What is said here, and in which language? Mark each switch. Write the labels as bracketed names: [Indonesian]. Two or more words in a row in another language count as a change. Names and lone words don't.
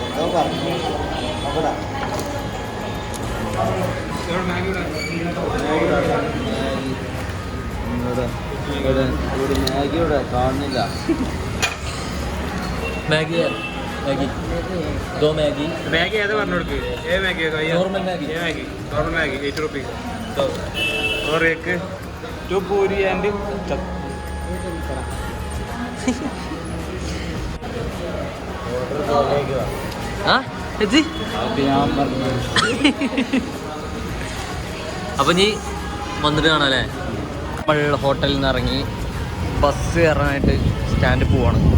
[Malayalam] മാഗിയുടെ കാണുന്നില്ല. മാഗി ദോ മാഗി. മാഗി ഏതാ പറഞ്ഞു കൊടുക്ക്? നോർമൽ മാഗി. [Hindi] 8 rupees. और एक 2 पूरी एंड [Malayalam] അപ്പൊ നീ വന്നിട്ട് കാണാല്ലേ? നമ്മൾ ഹോട്ടലിൽ നിന്ന് ഇറങ്ങി ബസ് കയറാനായിട്ട് സ്റ്റാൻഡിൽ പോവാണ്.